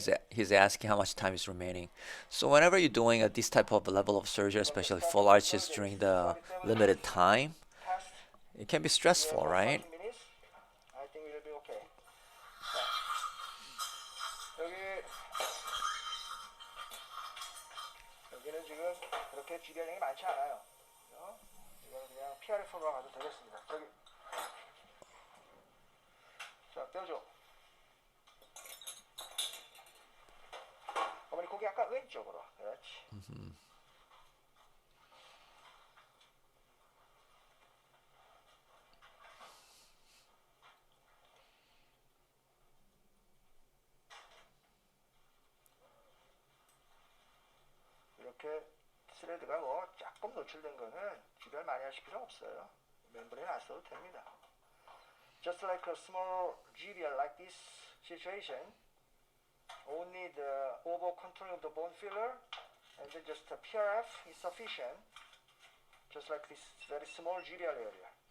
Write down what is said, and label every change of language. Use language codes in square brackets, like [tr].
[en] He's asking how much time is remaining. So whenever you're doing this type of level of surgery, especially full arches during the limited time, Test. it can be stressful, right? 40 minutes. I think it'll be okay. [ko] 자, 여기는 지금 그렇게 GBR량이 많지 않아요. 이거는 그냥 PRF로 가도 되겠습니다. 저기. 자, 떼어줘. 어머니 고기 약간 왼쪽으로. 그렇지. 이렇게 스레드가 뭐 조금 노출된 거는 GBR 많이 하실 필요 없어요. 멤브레인 안 써도 됩니다. [en] Just like a small GBR like this situation, only the over contouring of the bone filler and then just a PRF is sufficient. Just like this very small GBR area.